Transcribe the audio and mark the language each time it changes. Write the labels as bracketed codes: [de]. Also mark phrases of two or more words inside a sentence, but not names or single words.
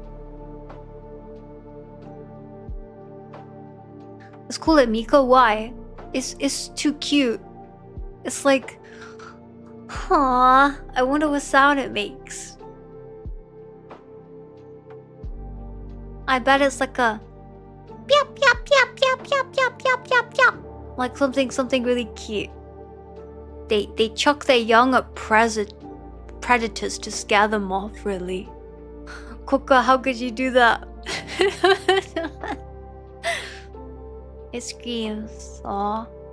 [en] Let's call it Miko. Why? It's too cute. It's like, aw, I wonder what sound it makes. I bet it's like a piap piap piap piap piap piap piap piap piap. Like something really cute. They chuck their young at predators to scare them off, really. Coca, how could you do that? It screams. Aw.